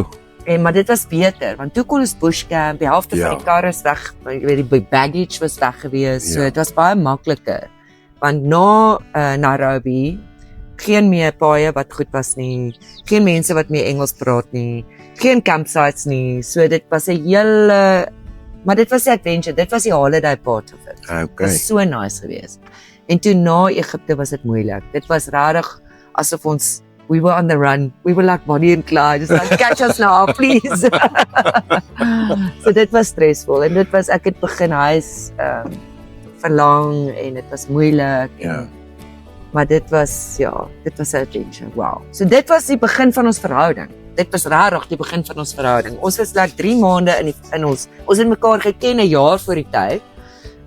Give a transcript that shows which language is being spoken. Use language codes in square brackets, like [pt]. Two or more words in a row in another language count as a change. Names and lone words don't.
[af] Maar dit was beter, want toe kon ons bushcamp, die helfte van die karre is weg, die baggage was weg gewees, so dit was baie makliker. Want na Nairobi, geen meer paaie wat goed was nie, geen mense wat meer Engels praat nie, geen campsites nie, so dit was 'n hele, maar dit was 'n adventure, dit was die [en] holiday part of it. [af] Dit was so nice geweest. En toe na Egipte was dit moeilik. Dit was regtig asof ons [en] we were on the run. We were like Bonnie and Clyde, just like catch us now, please. [af] So dit was stressvol en dit was ek het begin huis verlang en dit was moeilik. Maar dit was 'n adventure. [en] Wow. [af] So dit was die begin van ons verhouding. Dit was regtig die begin van ons verhouding. Ons was like 3 maande in ons het mekaar geken 'n jaar voor die tyd.